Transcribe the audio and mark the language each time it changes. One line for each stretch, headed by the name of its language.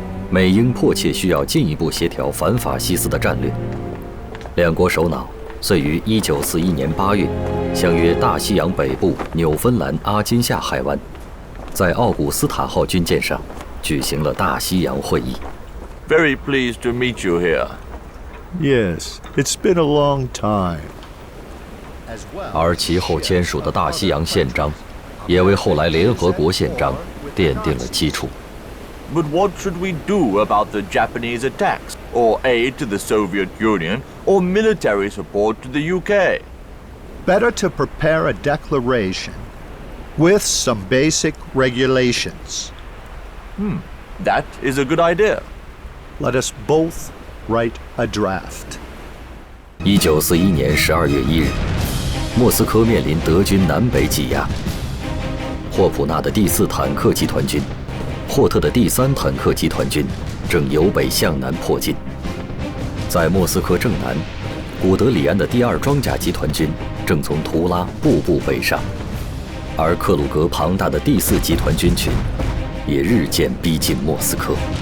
Chinese: 美英迫切需要进一步协调反法西斯的战略。两国首脑遂于1941年8月，相约大西洋北部纽芬兰阿金夏海湾，在奥古斯塔号军舰上举行了大西洋会议。
English: Very pleased to meet you here. Yes, it's been a long time.
Chinese: 而其后签署的大西洋宪章，也为后来联合国宪章奠定了基础。
English: But what should we do about the Japanese attacks, or aid to the Soviet Union, or military support to the UK? Better to prepare a declaration with some basic regulations. That is a good idea. Let us both write a draft.
Chinese: 1941年12月1日，莫斯科面临德军南北挤压。霍普纳的第4坦克集团军、霍特的第3坦克集团军正由北向南迫近。在莫斯科正南，古德里安的第2装甲集团军正从图拉步步北上，而克鲁格庞大的第4集团军群也日渐逼近莫斯科。